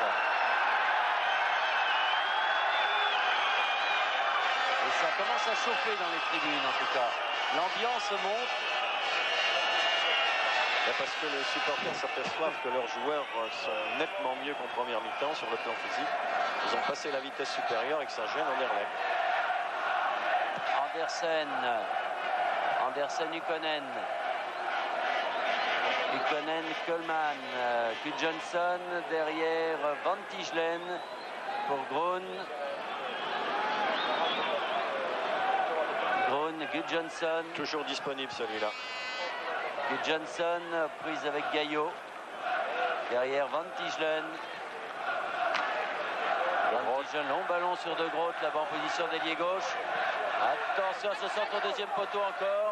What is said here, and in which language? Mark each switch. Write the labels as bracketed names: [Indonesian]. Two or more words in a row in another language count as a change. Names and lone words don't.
[French] Et ça commence à chauffer dans les tribunes en tout cas. L'ambiance monte. Parce que les supporters s'aperçoivent que leurs joueurs sont nettement mieux qu'en première mi-temps sur le plan physique. Ils ont passé la vitesse supérieure et que ça gêne Anderlecht. Andersen, Ykkönen. Ykkönen, Coleman, Gudjonsson, derrière Van Tichelen pour Groen. Gudjonsson. Toujours disponible celui-là. Gudjonsson, prise avec Gaillot. Derrière Van Tichelen. Van Tichelen, long ballon sur De Groot, là-bas en position d'ailier gauche. Attention à ce centre au deuxième poteau encore.